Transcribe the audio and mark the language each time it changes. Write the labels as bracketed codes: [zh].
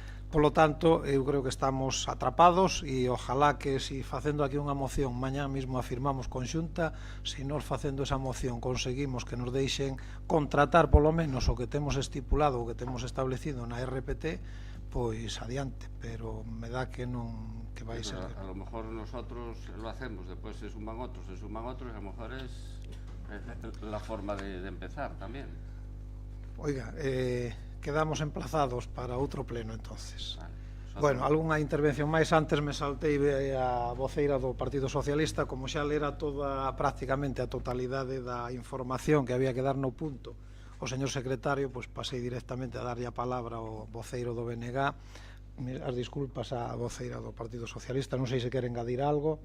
[gl] Polo tanto, eu creo que estamos atrapados e ojalá que si facendo aquí unha moción mañá mesmo afirmamos conxunta, se nós facendo esa moción conseguimos que nos deixen contratar polo menos o que temos estipulado, o que temos establecido na RPT, pois adiante, pero me dá que non que vai ser. [es] A lo mejor nosotros lo hacemos, después se suman otros, y a lo mejor es la forma de empezar también. Oiga, quedamos emplazados para outro pleno entonces. Vale. [gl] Bueno, algunha intervención máis? Antes me saltei a voceira do Partido Socialista, como xa lera prácticamente a totalidade da información que había que dar no punto o señor secretario, pois pasei directamente a darlle a palabra ao voceiro do BNG. As disculpas á voceira do Partido Socialista, non sei se quere engadir algo.